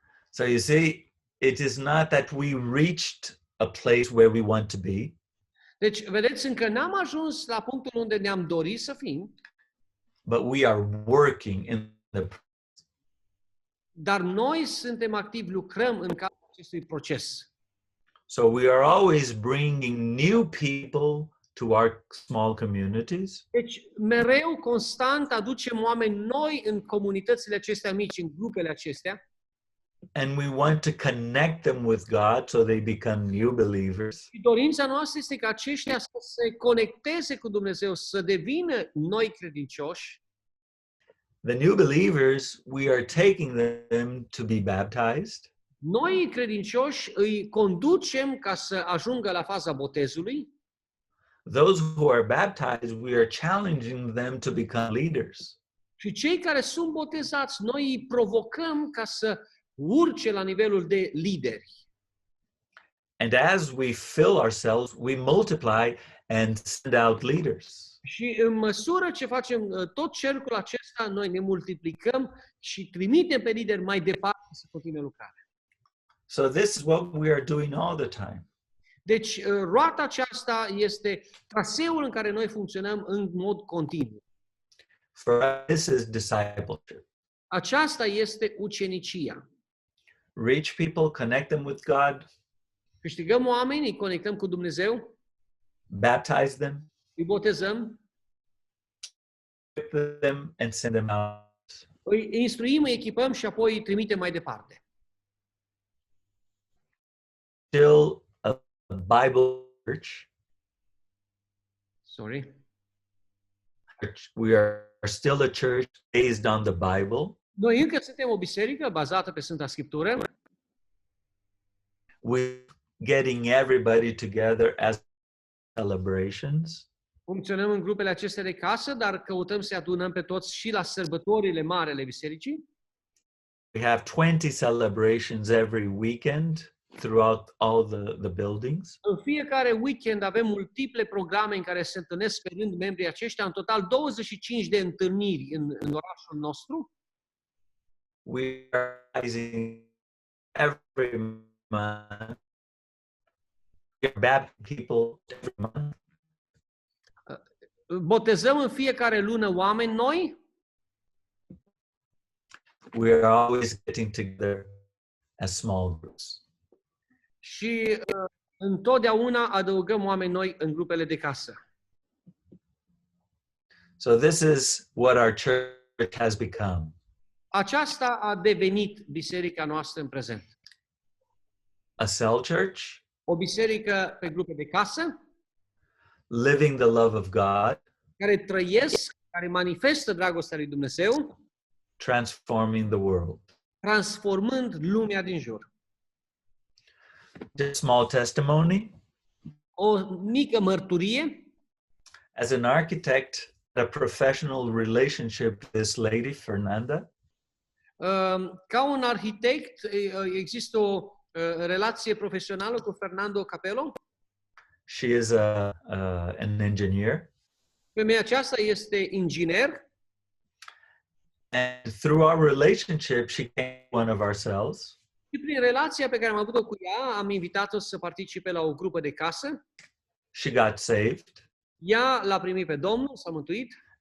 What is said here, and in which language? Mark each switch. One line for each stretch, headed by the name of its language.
English: So you see, it is not that we reached a place where we want to be.
Romanian: Deci, vedeți, încă n-am ajuns la punctul unde ne-am dorit să fim,
English: but we are working in the.
Romanian: dar noi suntem activi, lucrăm în cadrul acestui proces.
English: So we are always bringing new people to our small communities.
Romanian: Deci, mereu, constant, aducem oameni noi în comunitățile acestea mici, în grupele acestea.
English: And we want to connect them with God so they become new believers.
Romanian: Și dorința noastră este ca aceștia să se conecteze cu Dumnezeu, să devină noi credincioși.
English: The new believers, we are taking them to be baptized.
Romanian: Noi credincioși îi conducem ca să ajungă la faza botezului.
English: Those who are baptized, we are challenging them to become leaders.
Romanian: Și cei care sunt botezați, noi îi provocăm ca să urce la nivelul de lideri.
English: And as we fill ourselves, we multiply and send out leaders.
Romanian: Și în măsură ce facem tot cercul acesta, noi ne multiplicăm și trimitem pe lideri mai departe să continue lucrarea.
English: So this is what we are doing all the time.
Romanian: Deci, roata aceasta este traseul în care noi funcționăm în mod continuu.
English: For us, this is discipleship.
Romanian: Aceasta este ucenicia.
English: Reach people, connect them with God,
Romanian: Câștigăm oameni, îi conectăm cu Dumnezeu,
English: baptize them,
Romanian: îi botezăm
English: equip them and send them out.
Romanian: Îi instruim, îi echipăm și apoi îi trimitem mai departe.
English: Still a Bible church. Sorry. We are still a church based on the Bible.
Romanian: Noi încă suntem o biserică bazată pe Sfânta Scriptură.
English: We're getting everybody together as celebrations.
Romanian: Funcționăm în grupele acestea de casă, dar căutăm să adunăm pe toți și la sărbătorile mari ale bisericii.
English: We have 20 celebrations every weekend throughout all the buildings.
Romanian: În fiecare weekend avem multiple programe în care se întâlnesc pe rând membrii aceștia, în total 25 de întâlniri în orașul nostru.
English: We are rising every month. We are baptizing people every month.
Romanian: Botezăm în fiecare lună oameni noi.
English: We are always getting together as small groups.
Romanian: Și întotdeauna adăugăm oameni noi în grupele de casă.
English: So this is what our church has become.
Romanian: Aceasta a devenit biserica noastră în prezent.
English: A cell church,
Romanian: O biserică pe grupe de casă,
English: living the love of God,
Romanian: care trăiesc, care manifestă dragostea lui Dumnezeu,
English: transforming the world.
Romanian: transformând lumea din jur.
English: Just a small testimony.
Romanian: O mică mărturie.
English: As an architect, a professional relationship with this lady, Fernanda.
Romanian: Ca un arhitect, există o relație profesională cu Fernando Capello.
English: She is an engineer.
Romanian: Femeia aceasta este inginer.
English: And through our relationship, she came to one of our cells.
Romanian: Și prin relația pe care am avut-o cu ea, am invitat-o să participe la o grupă de casă.
English: She got saved.
Romanian: Ea l-a primit pe Domnul, s-a mântuit.